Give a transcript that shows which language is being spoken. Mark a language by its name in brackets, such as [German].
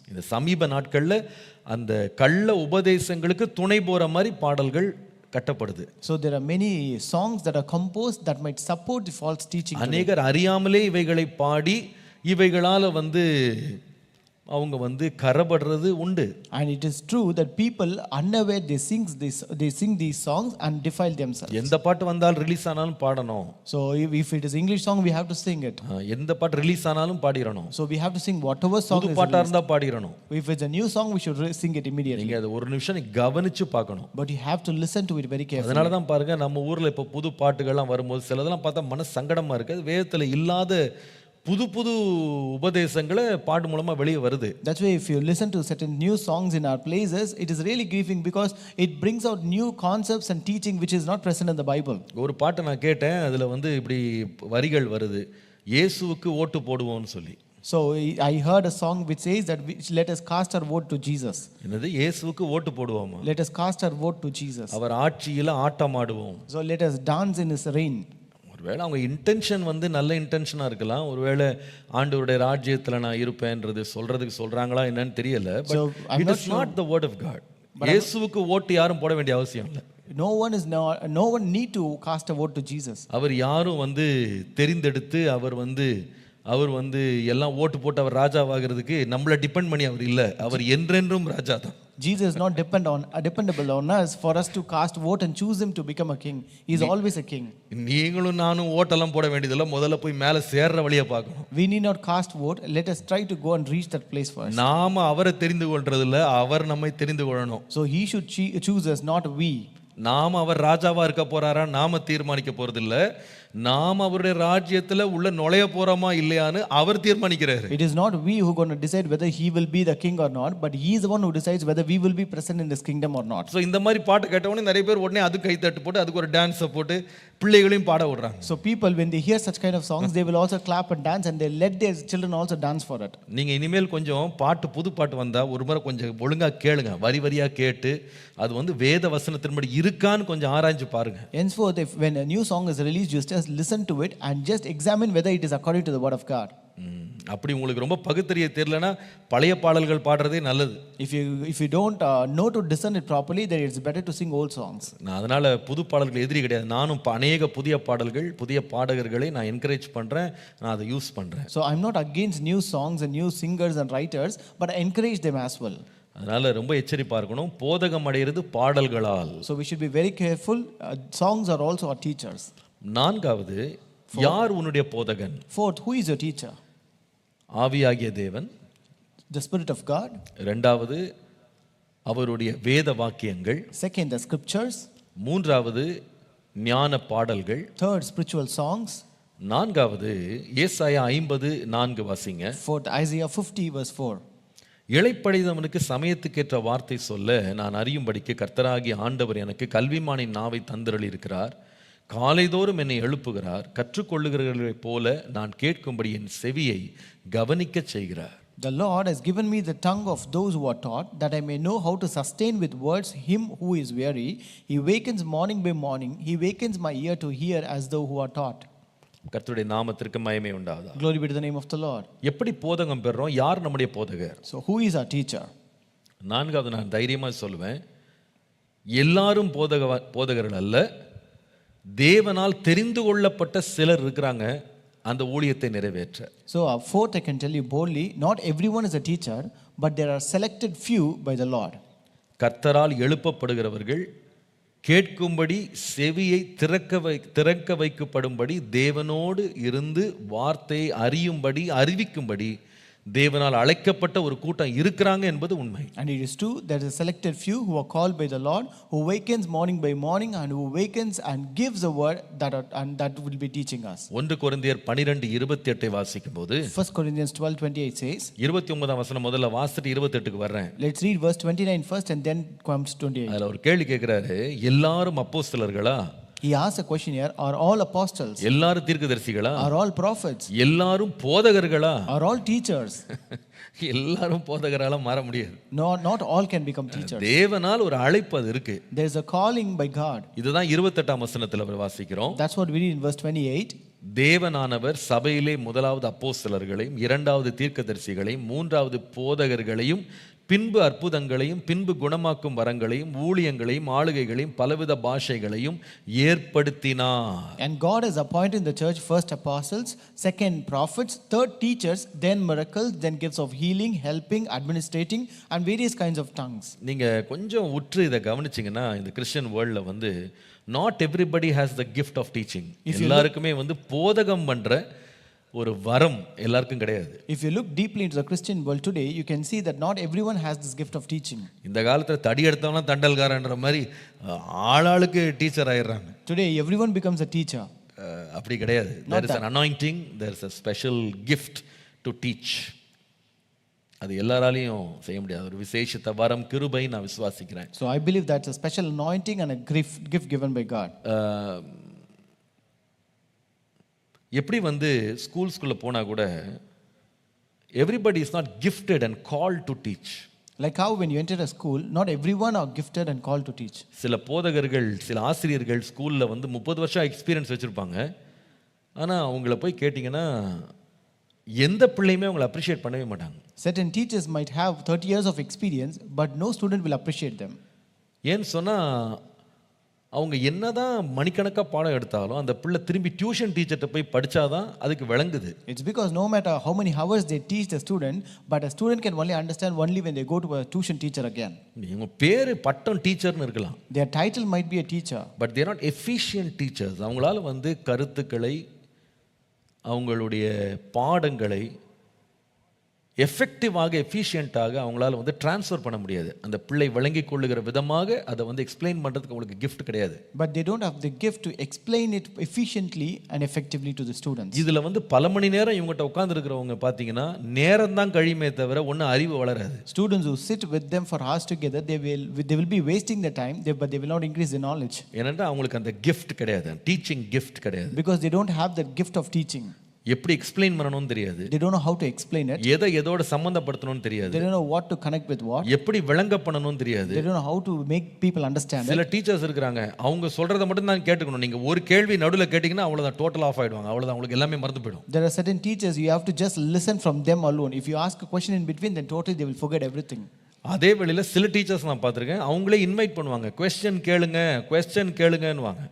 [Tamil] இந்த சமீப நாட்களில் அந்த கள்ள உபதேசங்களுக்கு துணை போற மாதிரி பாடல்கள் கட்டப்படுது. [English] So there are many songs that are composed that might support the false teaching. [Tamil] அநேகர் அறியாமலே இவைகளை பாடி இவைகளால வந்து அவங்க வந்து கரபடுறது உண்டு. [English] And it is true that people unaware they sing these songs and defile themselves. [Tamil] எந்த பாட்டு வந்தாலும் ரிலீஸ் ஆனாலும் பாடணும். [English] So if it is English song we have to sing it. [Tamil] எந்த பாட்டு ரிலீஸ் ஆனாலும் பாடிரணும். [English] So we have to sing whatever song is [Tamil] புது பாட்டா இருந்தா பாடிரணும். [English] If it's a new song we should sing it immediately. [Tamil] நீங்க அது ஒரு நிமிஷம் கவனிச்சு பார்க்கணும். [English] But you have to listen to it very carefully. [Tamil] அதனால தான் பாருங்க, நம்ம ஊர்ல இப்ப புது பாட்டுகள்லாம் வரும்போது சிலதெல்லாம் பார்த்தா மன சங்கடமா இருக்கு. அது வேதத்துல இல்லாத புது புது உபதேசங்களை பாட்டு மூலமா வெளியே வருது. [English] That's why if you listen to certain new songs in our places, it is really grieving because it brings out new concepts and teaching which is not present in the Bible. [Tamil] ஒரு பாட்டை நான் கேட்டேன், அதுல வந்து இப்படி வரிகள் வருது, இயேசுவுக்கு ஓட்டு போடுவோம்னு சொல்லி. [English] So I heard a song which says that let us cast our vote to Jesus. [Tamil] என்னது, இயேசுவுக்கு ஓட்டு போடுவோமா? [English] Let us cast our vote to Jesus. [Tamil] அவர் ஆட்சியில ஆட்டமாடுவோம். [English] So let us dance in his reign. [Tamil] ஒருவேளை அவங்க இன்டென்ஷன் வந்து நல்ல இன்டென்ஷனாக இருக்கலாம். ஒருவேளை ஆண்டவருடைய ராஜ்யத்தில் நான் இருப்பேன்றது சொல்றதுக்கு சொல்றாங்களா என்னன்னு தெரியல. [English] But it is not the word of God. [Tamil] இயேசுவுக்கு ஓட்டு யாரும் போட வேண்டிய அவசியம் இல்லை. [English] No one need to cast a vote to Jesus. [Tamil] அவர் யாரும் வந்து தெரிந்தெடுத்து அவர் வந்து அவர் வந்து எல்லாம் ஓட்டு போட்டு அவர் ராஜாவாகிறதுக்கு நம்மளை டிபெண்ட் பண்ணி அவர் இல்லை, அவர் என்றென்றும் ராஜா தான். [English] Jesus is not dependable on us for us to cast vote and choose him to become a king. He is always a king. [Tamil] நீங்களும் நானும் ஓட்டெல்லாம் போட வேண்டியதில்லை, முதல்ல போய் மேலே சேர்ற வழியை பார்க்கணும். [English] We need not cast vote. Let us try to go and reach that place first. [Tamil] நாம அவரை தெரிந்து கொள்றதில்ல, அவர் நம்மை தெரிந்து கொள்ளணும். [English] So he should choose us, not we. [Tamil] நாம அவர் ராஜாவா இருக்க போறாரா நாம தீர்மானிக்க போறதில்ல, நாம் அவருடைய ராஜ்யத்துல உள்ள நுழைய போறோமா இல்லையான்னு அவர் தீர்மானிக்கிறாரு. [English] It is not we who are going to decide whether he will be the king or not, but he is the one who decides whether we will be present in this kingdom or not. [Tamil] So இந்த மாதிரி பாட்டு கேட்டவொடனே நிறைய பேர் உடனே அது கை தட்டு போட்டு அதுக்கு ஒரு டான்ஸை போட்டு பிள்ளைகளையும் பாட விடுறாங்க. [English] So people, when they hear such kind of songs, they will also clap and dance, and they let their children also dance for it. [Tamil] நீங்க இனிமேல் கொஞ்சம் பாட்டு புது பாட்டு வந்தா ஒரு முறை கொஞ்சம் ஒழுங்கா கேளுங்க, வரி வரியா கேட்டு அது வந்து வேத வசனத்தின்படி இருக்கான்னு கொஞ்சம் ஆராய்ஞ்சு பாருங்க. [English] Henceforth, when a new song is released, you just listen to it and just examine whether it is according to the word of God. [Tamil] அப்படி உங்களுக்கு ரொம்ப பகுத்தறிய தெரியலனா பழைய பாடல்கள் பாடுறதே நல்லது. [English] If you don't know to discern it properly, then it's better to sing old songs. [Tamil] நான் அதனால புது பாடல்கள் எதிரி கிடையாது. நானும் அநேக புதிய பாடல்கள் புதிய பாடகர்களை நான் என்கரேஜ் பண்றேன், நான் அதை யூஸ் பண்றேன். [English] So I'm not against new songs and new singers and writers, but I encourage them as well. [Tamil] அதனால ரொம்ப எச்சரிப்பா இருக்கணும். போதகம் அடையிறது பாடல்களால். [English] So we should be very careful. Songs are also our teachers. [Tamil] நான்காவது, யார் உன்னுடைய போதகன்? [English] Fourth, who is your teacher? [Tamil] ஆவியாகிய தேவன், [English] the Spirit of God. [Tamil] இரண்டாவது அவருடைய வேத வாக்கியங்கள். [English] Second, the scriptures. [Tamil] மூன்றாவது ஞான பாடல்கள். [English] Third, spiritual songs. [Tamil] நான்காவது ஏசாயா 50:4 வாசிங்க. [English] Fourth, Isaiah 50 verse 4. [Tamil] இளைப்படைந்தவனுக்கு சமயத்துக்கேற்ற வார்த்தை சொல்ல நான் அறியும்படிக்கு கர்த்தராகிய ஆண்டவர் எனக்கு கல்விமானின் நாவை தந்தருளி இருக்கிறார். காலைதோறும் என்னை எழுப்புகிறார், கற்றுக்கொள்ளுகிறவர்களைப் போல நான் கேட்கும்படி என் செவியை கவனிக்க செய்கிறார். [English] The Lord has given me the tongue of those who are taught, that I may know how to sustain with words him who is weary. He wakens morning by morning, he wakens my ear to hear as though who are taught. [Tamil] கர்த்தருடைய நாமத்திற்கு மகிமை உண்டாவதாக. [English] Glory be to the name of the Lord. [Tamil] எப்படி போதகம் பெறுறோம்? யார் நம்முடைய போதகர்? [English] So who is our teacher? [Tamil] நான்காவது, நான் தைரியமா சொல்லுவேன், எல்லாரும் போதகர்கள் அல்ல, தேவனால் தெரிந்து கொள்ளப்பட்ட சிலர் இருக்கிறாங்க அந்த ஊழியத்தை நிறைவேற்ற. [English] So fourth, I can tell you boldly, not everyone is a teacher, but there are selected few by the Lord. [Tamil] கர்த்தரால் எழுப்பப்படுகிறவர்கள் கேட்கும்படி செவியை திறக்க வைக்கப்படும்படி தேவனோடு இருந்து வார்த்தையை அறியும்படி அறிவிக்கும்படி தேவனால் அழைக்கப்பட்ட ஒரு கூட்டம் இருக்கிறாங்க என்பது உண்மை. [English] And it is true, there is a selected few who are called by the Lord, who wakens morning by morning and who wakens and gives a word that will be teaching us. [Tamil] 1 கொரிந்தியர் 12:28 வாசிக்கும்போது [English] 1 Corinthians 12:28 says, [Tamil] 29ஆம் வசனம் முதல்ல வாசிட்டு 28க்கு வர்றேன். [English] Let's read verse 29 first and then comes 28. [Tamil] அதுல ஒரு கேள்வி கேட்கிறாரு, எல்லாரும் அப்போஸ்தலர்களா? [English] He asks a question here, are all apostles? [Tamil] எல்லாரும் தீர்க்கதரிசிகளா? [English] Are all prophets? [Tamil] எல்லாரும் போதகர்களா? [English] Are all teachers? [Tamil] எல்லாரும் போதகரால மாற முடியாது. [English] No, not all can become teachers. [Tamil] தேவனால் ஒரு அழைப்பு அது இருக்கு. [English] There is a calling by God. [Tamil] இதுதான் 28ஆம் வசனத்துல வாசிக்கிறோம். [English] That's what we read in verse 28. [Tamil] தேவனானவர் சபையிலே முதலாவது அப்போஸ்தலர்களையும், இரண்டாவது தீர்க்கதரிசிகளையும், மூன்றாவது போதகர்களையும், பின்பு அற்புதங்களையும், பின்பு குணமாக்கும் வரங்களையும், ஊழியங்களையும், ஆளுகைகளையும், பலவித பாஷைகளையும் ஏற்படுத்தினார். [English] And God has appointed in the church first apostles, second prophets, third teachers, then miracles, then gifts of healing, helping, administrating, and various kinds of tongues. [Tamil] நீங்க கொஞ்சம் உற்று இதை கவனிச்சீங்கன்னா இந்த கிறிஸ்டியன் வேர்ல்ட்ல வந்து [English] not everybody has the gift of teaching. [Tamil] எல்லாருக்குமே வந்து போதகம் பண்ற ஒரு வரம் எல்லாருக்கும் கிடையாது. [English] If you look deeply into the Christian world today, you can see that not everyone has this gift of teaching. [Tamil] இந்த காலத்துல தடி எடுத்தவனா தண்டல்காரன்ற மாதிரி ஆளாளுக்கு டீச்சர் ஆயிடுறாங்க. [English] Today everyone becomes a teacher. [Tamil] அப்படி கிடையாது. [English] There is an anointing, there is a special gift to teach. [Tamil] அது எல்லாராலையும் செய்ய முடியாது. ஒரு விசேஷித்த வரம், கிருபை நான் விசுவாசிக்கிறேன். [English] So I believe that's a special anointing and a gift given by God. [Tamil] எப்படி வந்து ஸ்கூல்ஸ்குள்ள போனா கூட [English] everybody is not gifted and called to teach. Like how when you enter a school, not everyone are gifted and called to teach. [Tamil] சில போதகர்கள், சில ஆசிரியர்கள் ஸ்கூல்ல வந்து 30 வருஷம் எக்ஸ்பீரியன்ஸ் வச்சிருப்பாங்க. ஆனா அவங்கள போய் கேட்டிங்கன்னா எந்த பிள்ளையுமே அவங்களை அப்ரிஷியேட் பண்ணவே மாட்டாங்க. [English] Certain teachers might have 30 years of experience, but no student will appreciate them. [Tamil] ஏன்னு சொன்னா அவங்க என்னதான் மணிக்கணக்காக பாடம் எடுத்தாலும் அந்த பிள்ளை திரும்பி டியூஷன் டீச்சர்கிட்ட போய் படிச்சாதான் அதுக்கு விளங்குது. [English] It's because no matter how many hours they teach the student, but a student can only understand only when they go to a tuition teacher again. [Tamil] இவங்க பேரு பட்டம் டீச்சர்னு இருக்கலாம், [English] Their title might be a teacher, but they're not efficient teachers. [Tamil] அவங்களால வந்து கருத்துக்களை, அவங்களுடைய பாடங்களை எஃபெக்டிவாக எஃபிஷியண்ட்டாக அவங்களால வந்து ட்ரான்ஸ்ஃபர் பண்ண முடியாது. அந்த பிள்ளை விளங்கி கொள்ளுகிற விதமாக அதை வந்து எக்ஸ்பிளைன் பண்ணுறதுக்கு அவங்களுக்கு கிஃப்ட் கிடையாது. [English] but they don't have the gift to explain it efficiently and effectively to the students. [Tamil] இதில் வந்து பல மணி நேரம் இவங்ககிட்ட உட்காந்துருக்கிறவங்க பார்த்தீங்கன்னா நேரம் தான் கழியுமே தவிர ஒன்றும் அறிவு வளராது. [English] Students who sit with them for hours together, they will be wasting their time, but they will not increase their knowledge. [Tamil] ஏனென்றால் அவங்களுக்கு அந்த கிஃப்ட் கிடையாது, டீச்சிங் கிஃப்ட் கிடையாது. [English] Because they don't have that gift of teaching. [Tamil] எப்படி explain பண்ணணும்னு தெரியாது, [English] They don't know how to explain it. [Tamil] எதை எதோட சம்பந்தப்படுத்தணும்னு தெரியாது, [English] They don't know what to connect with what. [Tamil] எப்படி விளங்க பண்ணணும்னு தெரியாது. [English] They don't know how to make people understand it. [Tamil] சில டீச்சர்ஸ் இருக்கிறாங்க, அவங்க சொல்றதை மட்டும் தான் கேட்டுக்கணும். நீங்க ஒரு கேள்வி நடுவில் கேட்டீங்கன்னா அவ்வளவுதான், டோட்டல் ஆஃப் ஆயிடுவாங்க, அவ்வளவுதான், உங்களுக்கு எல்லாமே மறந்து போயிடும். [English] There are certain teachers you have to just listen from them alone. If you ask a question in between, then totally they will forget everything. [Tamil] அதே வேளையில் சில டீச்சர்ஸ் நான் பார்த்துருக்கேன், அவங்களே இன்வைட் பண்ணுவாங்க, கொஸ்டின் கேளுங்கன்னுவாங்க.